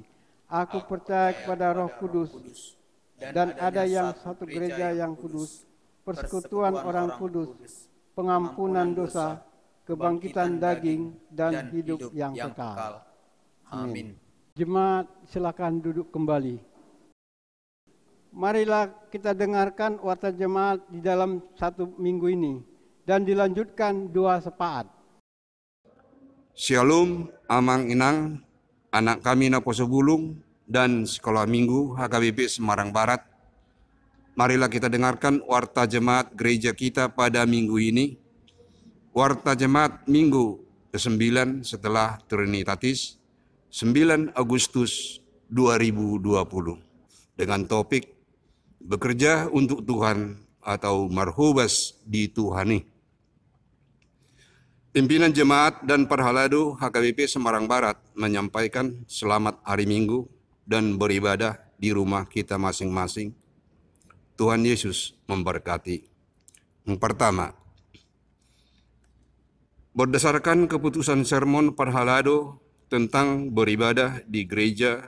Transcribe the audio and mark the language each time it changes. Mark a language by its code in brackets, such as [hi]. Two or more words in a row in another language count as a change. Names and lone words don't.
[id] Aku percaya kepada Roh Kudus, dan ada yang satu gereja yang kudus, persekutuan orang kudus, pengampunan dosa, kebangkitan daging, dan hidup yang kekal. Amin. Jemaat, silakan duduk kembali. Marilah kita dengarkan warta jemaat di dalam satu minggu ini, dan dilanjutkan doa sepaat. Shalom, [bbc] amang inang, anak kami na Poso Bulung, [id] dan Sekolah Minggu HKBP Semarang Barat. Marilah kita dengarkan warta jemaat gereja kita pada minggu ini. Warta jemaat minggu ke-9 setelah Trinitatis, 9 Agustus 2020. Dengan topik bekerja untuk Tuhan atau [bbc] marhubas di Tuhani. [id] Pimpinan jemaat dan Parhalado HKBP Semarang Barat menyampaikan selamat hari Minggu dan beribadah di rumah kita masing-masing. Tuhan Yesus memberkati. Yang pertama, berdasarkan keputusan sermon Parhalado tentang beribadah di gereja